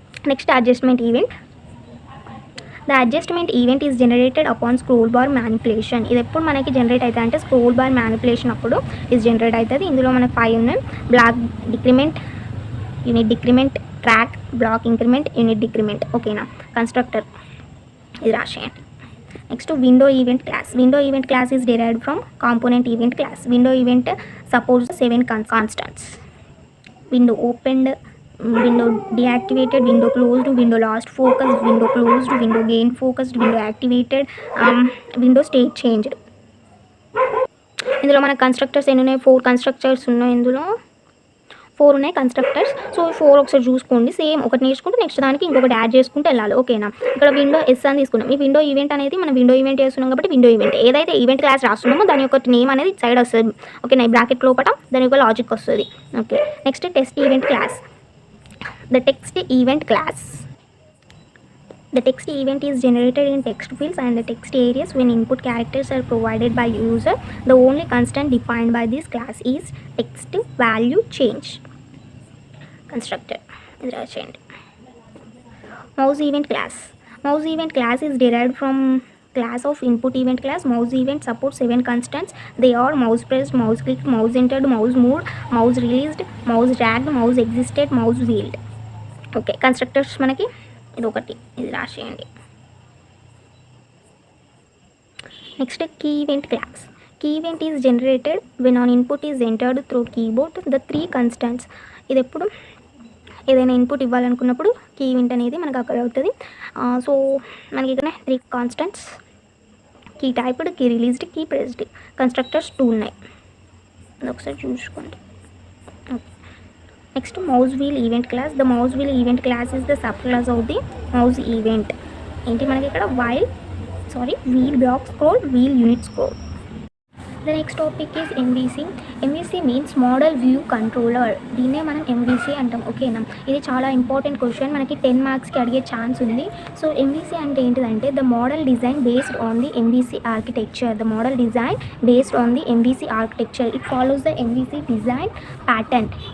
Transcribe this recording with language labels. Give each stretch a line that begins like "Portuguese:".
English: Next adjustment event. The adjustment event is generated upon scroll bar manipulation.
Telugu: ఇది ఎప్పుడు మనకి generate అవుతుంది అంటే స్క్రోల్ బార్ మ్యానిపులేషన్ అప్పుడు ఇది జనరేట్ అవుతుంది. ఇందులో మనకు 5 ఉన్నాయి.
English: Block decrement, unit decrement, track, block increment, unit decrement.
Telugu: ఓకేనా? కన్స్ట్రక్టర్ ఇది రాసేయండి. Next window event class. Window event class is
English: derived from component event class. Window event supports 7 constants. Window opened, window deactivated, window closed, window lost focus, window closed, window gained focused, window activated, window state changed.
Telugu: ఇందులో మన constructors ఎన్ని ఉన్నాయి, 4 constructors ఉన్నాయి. ఇందులో 4 ఉన్నాయి constructors. So 4 ఒకసారి చూసుకోండి. Same ఒకటి నేర్చుకుంటే నెక్స్ట్ దానికి ఇంకొకటి యాడ్ చేసుకుంటే వెళ్ళాలి. ఓకేనా? ఇక్కడ విండో ఎస్ అని తీసుకున్నాం. ఈ విండో ఈవెంట్ అనేది మనం విండో ఈవెంట్ చేస్తున్నాం కాబట్టి విండో ఈవెంట్ ఏదైతే ఈవెంట్ క్లాస్ రాస్తున్నామో దాని యొక్క నేమ్ అనేది సైడ్ వస్తుంది. ఓకేనా? ఈ బ్రాకెట్ లోపల దాని యొక్క లాజిక్ వస్తుంది.
English: Okay, next text event class. The text event class. The text event is generated in text fields and the text areas when input characters are provided by user. The only constant defined by this class is text value change.
Telugu: Constructor ఇది రాసేయండి.
English: Mouse event class. Mouse event class is derived from class of input event class. Mouse event supports 7 constants. They are mouse pressed, mouse clicked, mouse entered, mouse moved, mouse released, mouse dragged, mouse existed, mouse wheeled.
Telugu: Okay, constructors మనకి ఇది ఒకటి, ఇది రాసేయండి.
English: Next key event class. Key event is generated when an input is entered through keyboard the 3 constants.
Telugu: ఇది ఎప్పుడు ఏదైనా input ఇవ్వాలనుకున్నప్పుడు key event అనేది మనకు అక్కడ అవుతుంది. సో మనకి ఇక్కడ 3 constants, key typed, key released, key pressed. Constructors 2 ఉన్నాయి. అది ఒకసారి చూసుకోండి.
English: Next, mouse wheel event class. The mouse wheel event class is the subclass of the mouse event.
Telugu: ఏంటి మనకి ఇక్కడ wheel block scroll, wheel unit scroll.
English: The next topic is MVC. MVC means model view controller.
Telugu: దీన్నే మనం MVC అంటాం. ఓకేనా? ఇది చాలా important question, మనకి 10 మార్క్స్కి అడిగే ఛాన్స్ ఉంది. సో MVC అంటే ఏంటిదంటే
English: The model design based on the MVC architecture. The model design based on the MVC architecture. It follows the MVC design pattern.